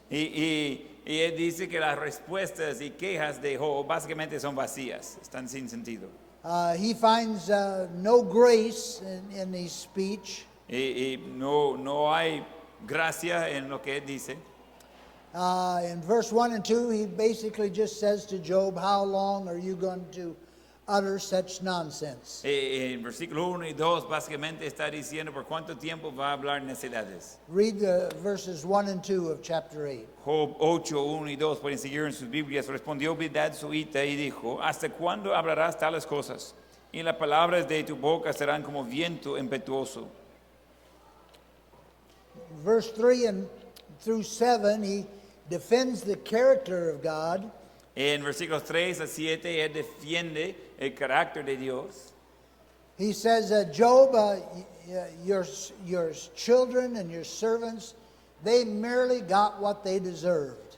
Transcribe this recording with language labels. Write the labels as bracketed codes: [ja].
[es] Y él dice que las respuestas y quejas de Job básicamente son vacías, están sin sentido. [en] He finds no grace in his speech. [es] Y no hay gracia en lo que él dice. [en] In verse 1 and 2, he basically just says to Job, how long are you going to utter such nonsense? [es] En versículo 1 y 2 básicamente está diciendo por cuánto tiempo va a hablar necedades. [en] Read the verses 1 and 2 of chapter 8. [es] Job 8, 1 y 2 pueden seguir en sus Biblias. Respondió Bildad suita y dijo, ¿hasta cuándo hablarás tales cosas? Y las palabras de tu boca serán como viento impetuoso. [en] Verse 3 and through 7, he defends the character of God. [es] En versículos 3 a 7 él defiende el carácter de Dios. [en] He says, Job, your children and your servants, they merely got what they deserved.